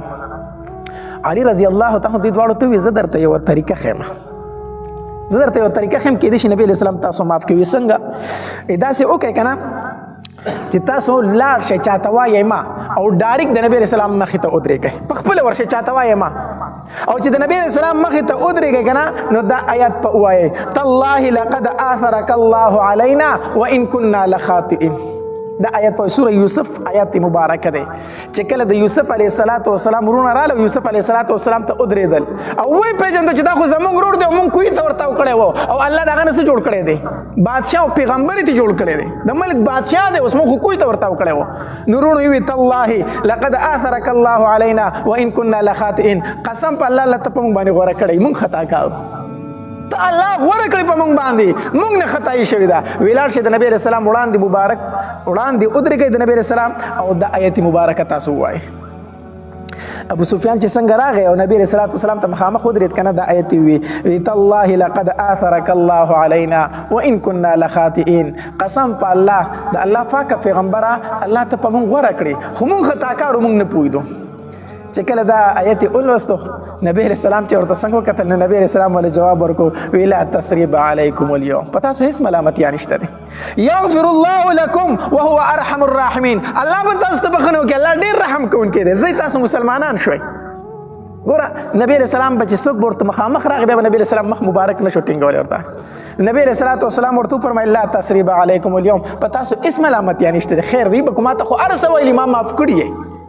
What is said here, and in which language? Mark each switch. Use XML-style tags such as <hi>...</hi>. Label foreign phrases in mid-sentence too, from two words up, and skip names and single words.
<ps>علي</ps> <ar>رضی الله تعالی</ar> <ps>دوی دواړو ته وویل زه درته یوه طریقه ښیم، زه درته یوه طریقه ښیم کېدای شي نبي</ps> <ar>علیه السلام</ar> <ps>تاسو معاف کوي. څنګه داسې وکړئ که نه چې تاسو لاړ شئ چاته وایئ ما او ډایرکټ د نبي</ps> <ar>علیه السلام</ar> <ps>مخې ته ودرېږئ، پخپله ورشئ چاته وایئ ما او چې د نبي</ps> <ar>علیه السلام</ar> <ps>مخې ته ودرېږئ که نه نو دا آیات په ووایئ</ps> <ar>تالله لقد آثرک الله علینا وان کنا لخاطئین.</ar> <ps>دا آیت په سوره یوسف آیات مبارکه دی چې کله د یوسف</ps> <ar>علیه السلام</ar> <ps>ورونه راله یوسف</ps> <ar>علیه السلام</ar> <ps>ته ودرېدل او ویې پېژنده چې دا خو زموږ ورور دی او موږ کوی ته ورتاو کړی و او الله د هغه نه څه جوړ کړی دی بادشاه او پیغمبر یې جوړ کړی دی د ملک بادشاه دی اوس موږ خو کوی ته ورتاو کړی و. نو وروڼو یې وویل</ps> <ar>تالله لقد آثرک الله علینا وان کنا لخاطئین،</ar> <ps>قسم په الله الله ته په موږ باندې غوره کړی، موږ خطا کاوه، ته الله غوره کړی په موږ باندې، موږ نه خطایي شوې ده. ولاړ شئ د نبي</ps> <ar>علیه السلام</ar> <ps>وړاندې مبارک وړاندې ودرېږئ د نبي</ps> <ar>علیه السلام</ar> <ps>او دا آیت مبارکه تاسو ووایئ. ابو سفیان چې څنګه راغی او نبی</ps> <ar>علیه السلام</ar> <ps>ته مخامخ ودرېد که نه دا آیت یې ووی</ps> <ar>تالله لقد آثرک الله علینا وان کنا لخاطئین،</ar> <ps>قسم په الله د الله پاکه پیغمبره الله ته په موږ غوره کړي خو موږ خطاکارو موږ نه پوهېدو. چې کله دا آیت ولوستو نبی</ps> <ar>علیه السلام</ar> <ps>چې ورته څنګه وکتل نو نبی</ps> <ar>علیه السلام</ar> <ps>ولې جواب ورکړو وی</ps> <ar>لا تثریب علیکم اليوم،</ar> <ps>په تاسو هېڅ ملامتیا نشته دی،</ps> <ar>یغفر الله لکم وهو ارحم الراحمین،</ar> <ps>الله به تاسو ته بخښنه وکړي، الله ډېر رحم کوونکی دی، ځئ تاسو مسلمانان شوئ. ګوره نبی</ps> <ar>علیه السلام</ar> <ps>به چې څوک به ورته مخامخ راغی بیا به نبی</ps> <ar>علیه السلام</ar> <ps>مخ مبارک نه شو ټینګولی ورته. نبی</ps> <ar>علیه السلام</ar> <ps>ورته وفرمیل</ps> <ar>لا تثریب علیکم اليوم،</ar> <ps>په تاسو هېڅ ملامتیا نشته دی، خیر دی به کو ما ته خو هر څه ویلي ما معاف کړي یې.</ps>